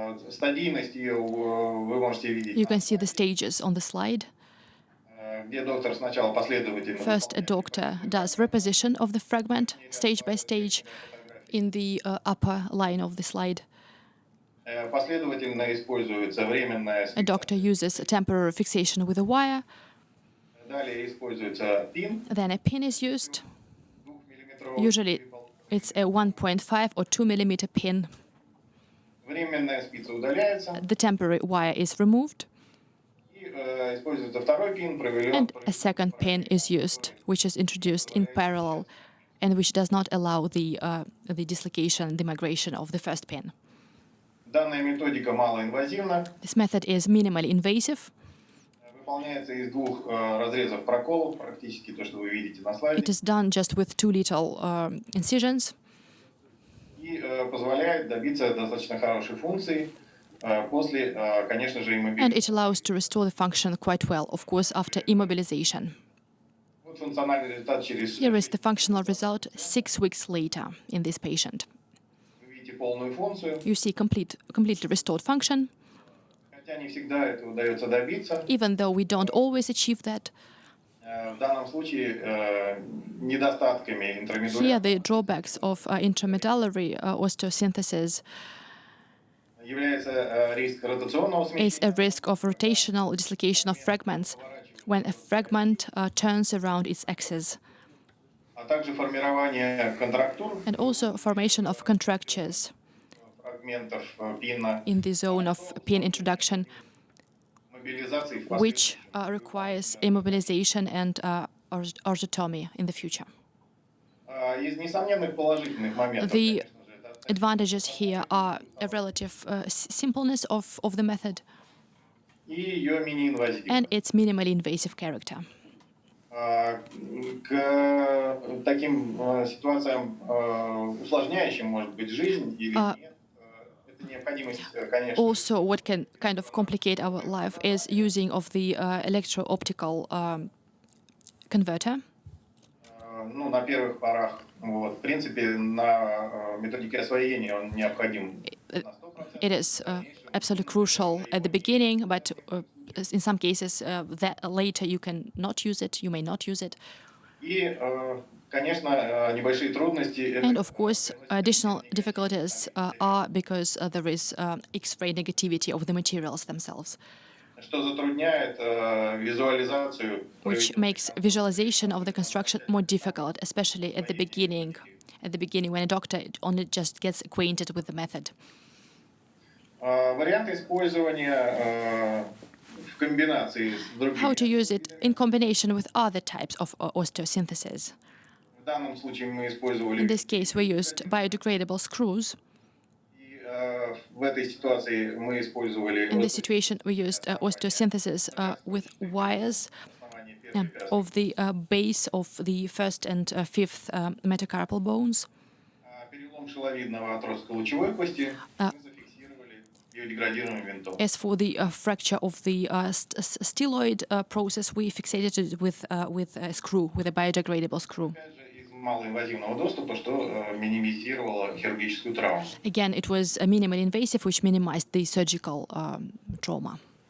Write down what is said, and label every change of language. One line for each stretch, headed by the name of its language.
Russian: Стадийность ее вы можете видеть,
English: You can see the stages on the slide.
Russian: где доктор сначала последовательно
English: First, a doctor does reposition of the fragment stage by stage in the upper line of the slide.
Russian: последовательно используется временная
English: A doctor uses a temporary fixation with a wire.
Russian: далее используется пин
English: Then a pin is used.
Russian: 2-миллиметровый.
English: Usually, it's a 1.5 or 2 millimeter pin.
Russian: Временная спица удаляется,
English: The temporary wire is removed,
Russian: и используется второй пин,
English: and a second pin is used, which is introduced in parallel, and which does not allow the dislocation, the migration of the first pin.
Russian: Данная методика малоинвазивна,
English: This method is minimally invasive.
Russian: выполняется из двух разрезов проколов, практически то, что вы видите на слайде,
English: It is done just with 2 little incisions,
Russian: и позволяет добиться достаточно хорошей функции после, конечно же,
English: and
Russian: иммобилизации.
English: it allows to restore the function quite well, of course, after immobilization.
Russian: Вот функциональный результат через
English: Here is the functional result 6 weeks later in this patient.
Russian: вы видите полную функцию,
English: You see completely restored function,
Russian: хотя не всегда это удается добиться.
English: even though we don't always achieve that.
Russian: В данном случае недостатками
English: Here,
Russian: интрамедулярной
English: the drawbacks of intramedullary osteosynthesis
Russian: является риск ротационного
English: is
Russian: смещения,
English: a risk of rotational dislocation of fragments when a fragment turns around its axis,
Russian: а также формирование контрактур
English: and also formation of contractures
Russian: фрагментов пина,
English: in the zone of pin introduction,
Russian: мобилизации в
English: which
Russian: последующем.
English: requires immobilization and orthotomy in the future.
Russian: Из несомненных положительных моментов,
English: The
Russian: конечно же, это
English: advantages here are a relative simpleness of the method
Russian: и ее мини-инвазивность.
English: and its minimally invasive character.
Russian: К таким ситуациям усложняющим может быть жизнь или нет. Это необходимость, конечно.
English: Also, what can kind of complicate our life is using of the electro-optical converter.
Russian: Ну, на первых порах, вот, в принципе, на методике освоения он необходим на 100%.
English: It is absolutely crucial at the beginning, but in some cases, that later you can not use it, you may not use it.
Russian: И, конечно, небольшие трудности.
English: And of course, additional difficulties are because there is X-ray negativity of the materials themselves,
Russian: Что затрудняет визуализацию.
English: which makes visualization of the construction more difficult, especially at the beginning when a doctor only just gets acquainted with the method.
Russian: Варианты использования в комбинации с другими.
English: How to use it in combination with other types of osteosynthesis.
Russian: В данном случае мы использовали.
English: In this case, we used biodegradable screws.
Russian: И в этой ситуации мы использовали.
English: In this situation, we used osteosynthesis with wires of the base of the first and fifth metacarpal bones.
Russian: Перелом шиловидного отростка лучевой кости мы зафиксировали биодеградируемым винтом.
English: As for the fracture of the styloid process, we fixated it with a screw, with a biodegradable screw.
Russian: Опять же, из малоинвазивного доступа, что минимизировало хирургическую травму.
English: Again, it was minimally invasive, which minimized the surgical trauma.